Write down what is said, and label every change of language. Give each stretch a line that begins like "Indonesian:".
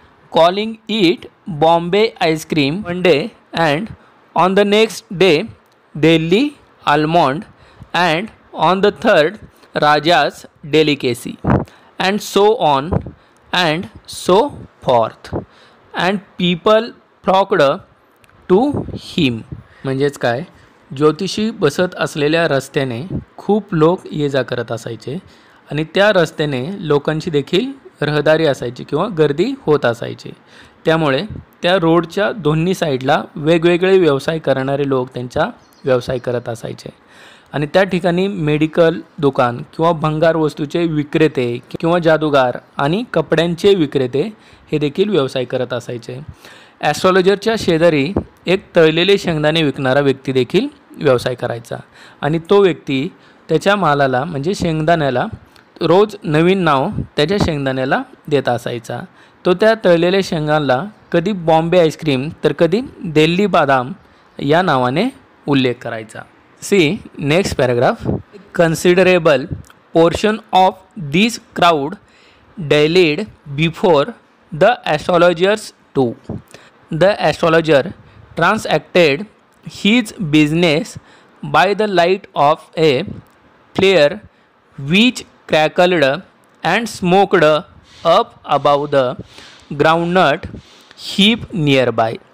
English: calling it Bombay ice cream one day, and on the next day Delhi almond, and on the third Raja's delicacy, and so on and so forth, and people flocked to him.
Marathi: म्हणजेच काय, ज्योतिषी बसत असलेल्या रस्त्याने खूप लोक ये जा करत असायचे आणि त्या रस्त्याने लोकांची देखील रहदारी असायची किंवा गर्दी होत असायची. त्यामुळे त्या रोडच्या दोन्ही साईडला वेगवेगळे व्यवसाय करणारे लोक त्यांचा व्यवसाय करत असायचे आणि त्या ठिकाणी मेडिकल दुकान किंवा भंगार वस्तूचे विक्रेते किंवा जादूगार आणि कपड्यांचे विक्रेते हे देखील व्यवसाय करत असायचे. ॲस्ट्रॉलॉजरच्या शेजारी एक तळलेले शेंगदाणे विकणारा व्यक्ती देखील व्यवसाय करायचा आणि तो व्यक्ती त्याच्या मालाला म्हणजे शेंगदाण्याला रोज नवीन नाव त्याच्या शेंगदाण्याला देत असायचा. तो त्या तळलेल्या शेंगांना कधी बॉम्बे आईस्क्रीम तर कधी दिल्ली बादाम या नावाने उल्लेख करायचा.
English: See next paragraph. Considerable portion of this crowd dallied before the astrologers too. The astrologer transacted his business by the light of a flare which crackled and smoked up above the groundnut heap nearby.